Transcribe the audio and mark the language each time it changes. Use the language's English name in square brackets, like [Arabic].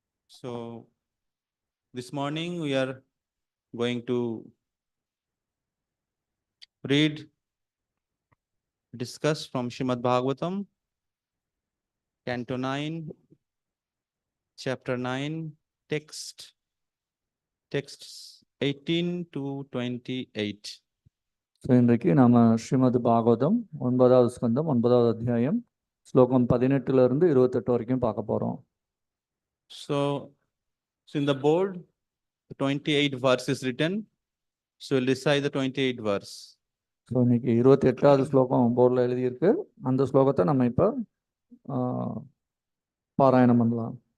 [English] So this morning we are going to read, discuss from Srimad Bhagavatam, Canto 9, Chapter 9, texts 18 to 28. [Tamil] இன்றைக்கு நாம ஸ்ரீமத் பாகவதம் 9வது ஸ்கந்தம் 9வது அத்தியாயம் ஸ்லோகம் 18 இருந்து 28 வரைக்கும் பார்க்க போறோம். [English] So in the board, the 28 verse is written. So we'll recite the 28 verse. [Tamil] So இன்னைக்கு 28வது ஸ்லோகம் போர்டில் எழுதியிருக்கு. அந்த ஸ்லோகத்தை நம்ம இப்போ பாராயணம் பண்ணலாம்.